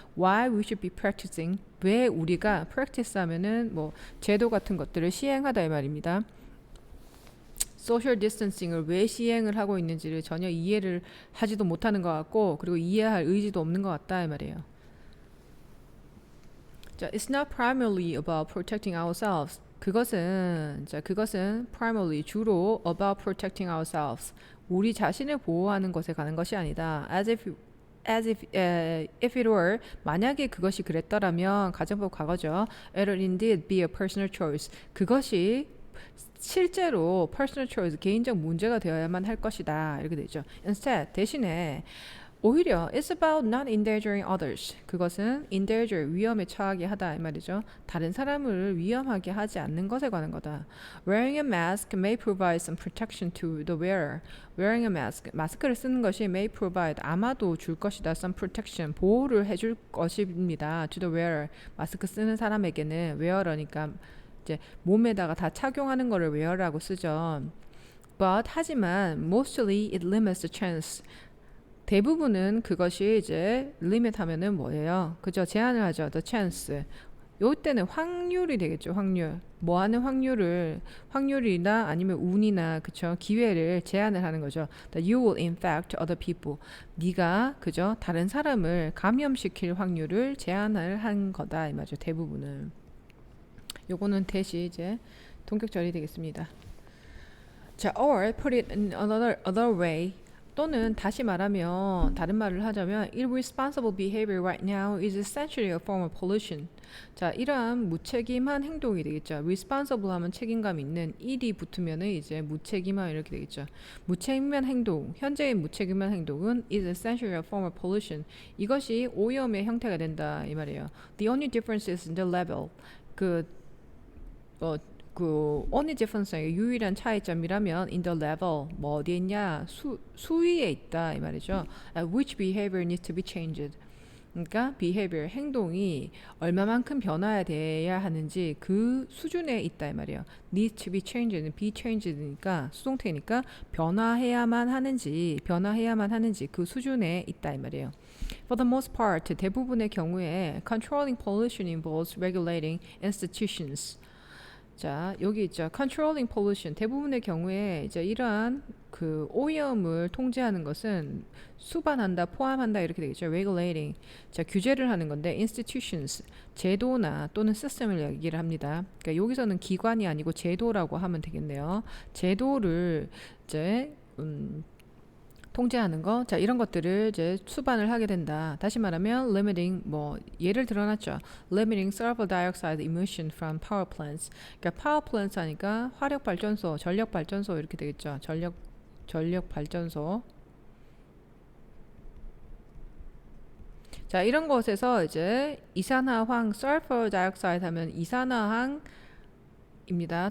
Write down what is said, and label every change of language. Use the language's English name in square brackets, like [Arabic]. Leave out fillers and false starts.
[English] Why we should be practicing [Korean] 왜 우리가 practice 하면은 뭐 제도 같은 것들을 시행하다 이 말입니다. 소셜 디스턴싱을 왜 시행을 하고 있는지를 전혀 이해를 하지도 못하는 것 같고 그리고 이해할 의지도 없는 것 같다 이 말이에요. [English] 자, it's not primarily about protecting ourselves. 그것은 primarily 주로 about protecting ourselves. [Korean] 우리 자신을 보호하는 것에 관한 것이 아니다. [English] As if it were [Korean] 만약에 그것이 그랬더라면 가정법 과거죠. [English] It would indeed be a personal choice. 그것이 [Korean] 실제로 personal choice, 개인적 문제가 되어야만 할 것이다. 이렇게 되죠. [English] Instead, 대신에 오히려 it's about not endangering others. [Korean] 그것은 endanger, 위험에 처하게 하다 이 말이죠. 다른 사람을 위험하게 하지 않는 것에 관한 거다. [English] Wearing a mask may provide some protection to the wearer. Wearing a mask, [Korean] 마스크를 쓰는 것이 may provide, 아마도 줄 것이다. Some protection, 보호를 해줄 것입니다. To the wearer, 마스크 쓰는 사람에게는 wearer니까 이제 몸에다가 다 착용하는 거를 wear라고 쓰죠. [English] But 하지만 mostly it limits the chance. [Korean] 대부분은 그것이 이제 limit 하면은 뭐예요? 그죠? 제한을 하죠. The chance. 요때는 확률이 되겠죠. 확률. 뭐 하는 확률이나 아니면 운이나 그쵸? 기회를 제한을 하는 거죠. [English] That you will infect other people. [Korean] 네가 그죠? 다른 사람을 감염시킬 확률을 제한을 한 거다 이 말이죠. 대부분은. 요거는 대시 이제 동격절이 되겠습니다. [English] 자, or put it in another way. [Korean] 또는 다시 말하면 다른 말을 하자면 [English] irresponsible behavior right now is essentially a form of pollution. [Korean] 자, 이러한 무책임한 행동이 되겠죠. responsible 하면 책임감 있는, 일이 붙으면은 이제 무책임한 이렇게 되겠죠. 무책임한 행동, 현재의 무책임한 행동은 [English] is essentially a form of pollution. [Korean] 이것이 오염의 형태가 된다 이 말이에요. [English] The only difference is the level. [Korean] 그 only difference의 유일한 차이점이라면 in the level, 뭐 어디에 있냐, 수위에 있다 이 말이죠. [English] Which behavior needs to be changed. [Korean] 그러니까 behavior, 행동이 얼마만큼 변화돼야 하는지 그 수준에 있다 이 말이에요. [English] Needs to be changed, [Korean] be changed니까 수동태니까 변화해야만 하는지 그 수준에 있다 이 말이에요. [English] For the most part, [Korean] 대부분의 경우에 [English] controlling pollution involves regulating institutions. 자, 여기 있죠. Controlling pollution. [Korean] 대부분의 경우에 이제 이러한 그 오염을 통제하는 것은 수반한다, 포함한다 이렇게 되겠죠. Regulating. 자, 규제를 하는 건데 institutions. 제도나 또는 시스템을 얘기를 합니다. 그러니까 여기서는 기관이 아니고 제도라고 하면 되겠네요. 제도를 이제 통제하는 거, 자 이런 것들을 이제 수반을 하게 된다. 다시 말하면 limiting, 뭐 예를 들어놨죠. [English] limiting sulfur dioxide emission from power plants. [Korean] 그러니까 power plants 하니까 화력 발전소, 전력 발전소 이렇게 되겠죠. 전력 발전소. 자 이런 것에서 이제 이산화황 sulfur dioxide 하면 이산화황 입니다.